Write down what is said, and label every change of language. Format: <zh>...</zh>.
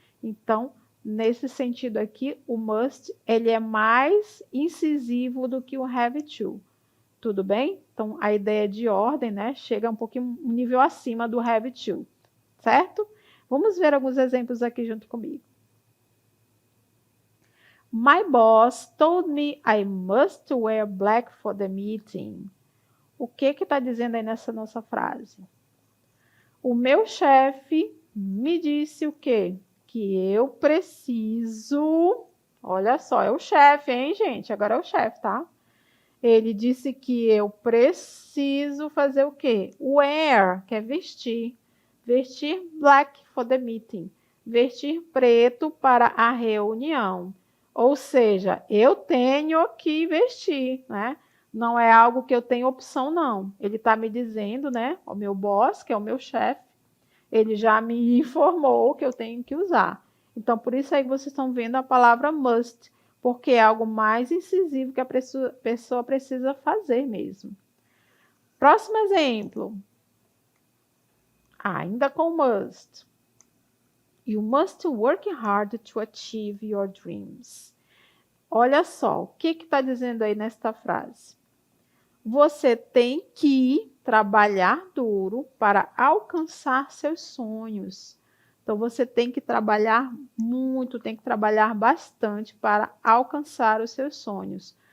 <pt>Então, nesse sentido aqui, o must, ele é mais incisivo do que o have to, tudo bem? Então, a ideia de ordem, né, chega um pouquinho, um nível acima do have to, certo? Vamos ver alguns exemplos aqui junto comigo.</pt> <en>My boss told me I must wear black for the meeting.</en> <pt>O que está dizendo aí nessa nossa frase? O meu chefe me disse o quê? Que eu preciso... Olha só, é o chefe, hein, gente? Agora é o chefe, tá? Ele disse que eu preciso fazer o quê? Wear, que é vestir. Vestir</pt> <en>black for the meeting.</en> <pt>Vestir preto para a reunião. Ou seja, eu tenho que vestir, né? Não é algo que eu tenho opção, não. Ele está me dizendo, né? O meu boss, que é o meu chefe, ele já me informou que eu tenho que usar. Então, por isso aí vocês estão vendo a palavra must, porque é algo mais incisivo que a pessoa precisa fazer mesmo. Próximo exemplo. Ainda com must.</pt> <en>You must work hard to achieve your dreams.</en> <pt>Olha só, o que está dizendo aí nesta frase? Você tem que trabalhar duro para alcançar seus sonhos. Então, você tem que trabalhar muito, tem que trabalhar bastante para alcançar os seus sonhos.</pt>